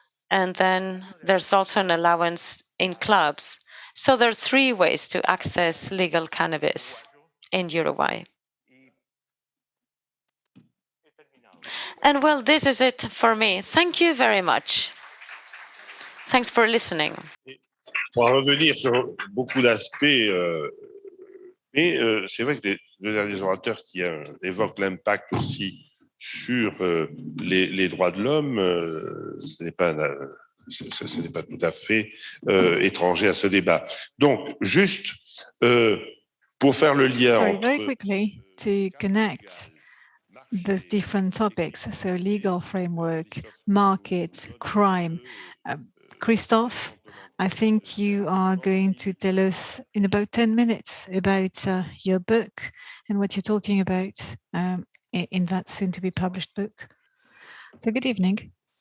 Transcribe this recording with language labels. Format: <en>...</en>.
<en>And then there's also an allowance in clubs. So there are 3 ways to access legal cannabis in Uruguay. And well, this is it for me. Thank you very much. Thanks for listening.</en> <fr>Pour revenir sur beaucoup d'aspects, mais c'est vrai que les 2 derniers orateurs qui évoquent l'impact aussi sur les droits de l'homme, ce n'est pas tout à fait étranger à ce débat. Donc, juste pour faire le lien entre...</fr> <en>Very quickly, to connect those different topics, so legal framework, market, crime. Christophe, I think you are going to tell us in about 10 minutes about your book and what you're talking about in that soon-to-be published book. So good evening.</en>